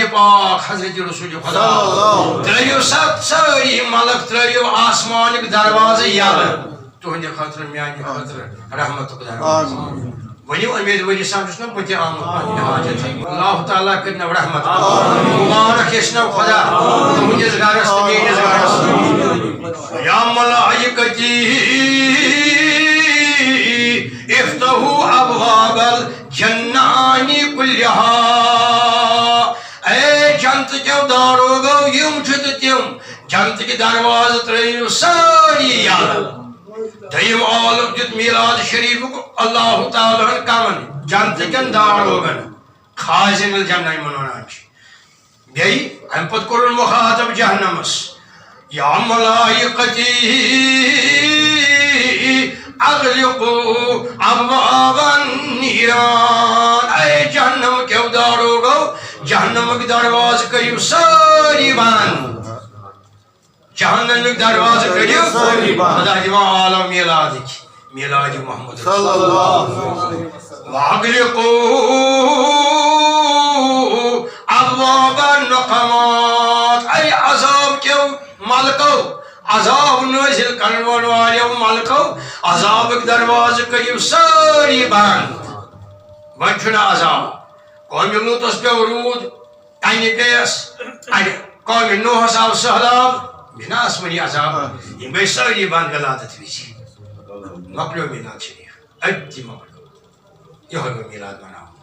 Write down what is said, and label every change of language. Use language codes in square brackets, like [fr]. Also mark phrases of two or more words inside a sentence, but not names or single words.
[ks] پاک حضرت رسول خدا ترٲیِو سٲری ملک ترٲیِو آسمانٕکۍ دروازٕ یلہٕ تُہنٛدِ خٲطرٕ میانہِ خٲطرٕ رحمتُک دروازٕ ؤنِو اُمید ؤری سان چھُس نا بہٕ تہِ آمُت پننہِ حاجت اللہ تعالیٰ کٔرِنو رحمت مبارک ٲسۍنو خدا تُہنٛدِس گرس تہٕ میٲنِس گرس [ar] یا ملائکتی افتحوا ابواب الجنان كلها [ks] اے جنت کے داروغو یم چھت تم [ur] جنت کے دروازے [ks] ترٲیِو ساری یلہٕ دٔیِم عالم دیُت میلاد شریفُک اللہ تعالیٰ ہن کمن جنت کٮ۪ن داروغن [ar] خازن الجنہ [ks] یِمن ونان چھِ بیٚیہِ اَمہِ پتہٕ کوٚرُن مخاطب جہنمس [ar] یا ملائکتی اغلقوا ابواب النيران [ur] اے جہنم کے داروغو جہنم کے دروازے [ks] کریو ساری بند جہنم کے دروازے کریو ساری بند خدا دیوان عالم میلاد محمد [ar] صلی اللہ علیہ وسلم [ks] واغلقوا [ar] ابواب النقمات [ur] اے عذاب کے ملکو [ks] عذاب نازل کرن والو ملکو عذاب دروازے کریو ساری بند وۄنۍ چھُنہٕ عذاب قومِ لوٗطس پیوٚو روٗد کنہِ پیٚیس قومِ نوحس آو سہلاب چھُنہ آسمٲنی عذاب یِم گٔے سٲری بند ولادت وِزِ مۄکلیو میلاد شریف أتی مۄکلیو یِہوے گوٚو میلاد مناوُن